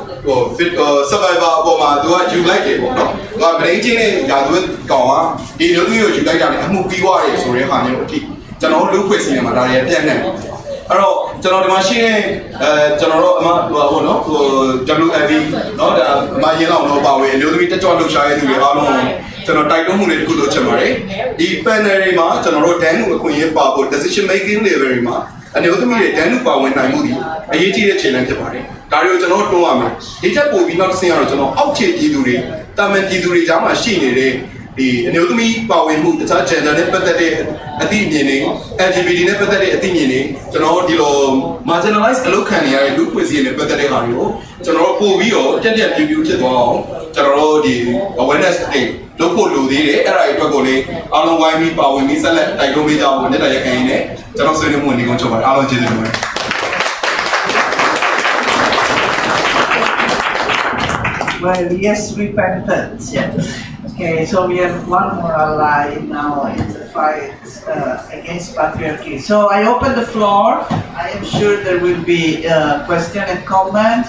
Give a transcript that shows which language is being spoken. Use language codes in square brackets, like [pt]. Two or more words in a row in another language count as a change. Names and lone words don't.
[my] survivor အပေါ်မှာသူကယူလိုက်တယ်ပေါ့နော်သူကမရင်းချင်းနဲ့ယာသူကောင်ကဒီလိုမျိုးယူလိုက်တာနဲ့အမှုပြီးသွားတယ်ဆိုတဲ့ဟာမျိုးအထိကျွန်တော်လူ့ဖွဲ့စည်းနေမှာဒါတွေပြန့်နေတယ်အဲ့တော့ကျွန်တော်ဒီမှာရှိတဲ့ကျွန်တော်တို့အမဟုတ်နော်WFV နော်ဒါမ ရင်လောက်တော့ပါဝင်အမျိုးသမီးတက်ကြွလှုပ်ရှားရတဲ့သူတွေအားလုံးကျွန်တော်တိုက်တွန်းမှုတွေတခုလုပ်ချင်ပါတယ်ဒီ panel တွေမှာကျွန်တော်တို့ဒန်းမှုအခွင့်အရေးပါဖို့ [en] decision making level [my] တွေမှာအမျိုးသမီး တွေဒန်းမှုပါဝင်နိုင်မှုဒီအရေးကြီးတဲ့ challenge ဖြစ်ပါတယ်ဒါတွေကိုကျွန်တော်တွန်းရမယ်ဒီချက်ပို့ပြီးနောက်တစ်ဆင့်ကတော့ကျွန်တော်အောက်ခြေပြည်သူတွေ တာမန်ပြည်သူတွေကြားမှာရှိနေတဲ့ဒီအမျိုးသမီးပါဝင်မှုတခြား gender နဲ့ပတ်သက်တဲ့အသိဉာဏ်တွေ LGBT နဲ့ပတ်သက်တဲ့အသိဉာဏ်တွေကျွန်တော်ဒီလို marginalize အလုပ်ခံနေရတဲ့လူ့ဖွဲ့စည်းရေးနဲ့ပတ်သက်တဲ့ဟာတွေကိုကျွန်တော်ပို့ပြီးတော့ပြည့်ပြည့်ဖြစ်သွားအောင်ကျွန်တော်တို့ဒီ awareness တွေလုပ်ဖို့လိုသေးတယ်အဲ့ဒါတွေအတွက်ကိုလည်းအားလုံးဝိုင်းပြီးပါဝင်ပြီးဆက်လက်တိုက်တွန်းပေးကြဖို့နဲ့တိုက်ရိုက်ခံရင်းနဲ့ကျွန်တော်ဆွေးနွေးမှုနေကုန်ချုပ်ပါတယ်အားလုံးကျေးဇူးတင်ပါတယ် [en] Well, yes, repentance, yes. Okay, so we have one more ally now in the fight against patriarchy. So I open the floor. I am sure there will be questions and comments.